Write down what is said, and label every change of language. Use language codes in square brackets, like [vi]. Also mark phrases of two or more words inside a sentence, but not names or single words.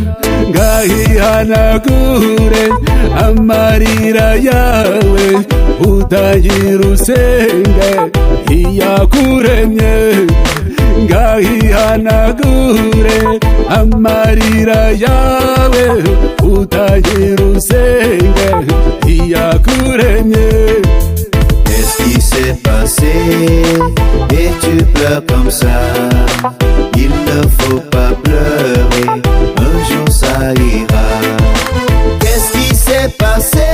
[rw] Ngahihanagure amarira yawe, utangire usenge iyakuremye. Ngahihanagure amarira yawe, utangire usenge iyakuremye. [fr] Qu'est-ce qui s'est passé? Et tu pleures comme ça, il ne faut pas pleurer, un jour ça ira. Qu'est-ce qui s'est passé?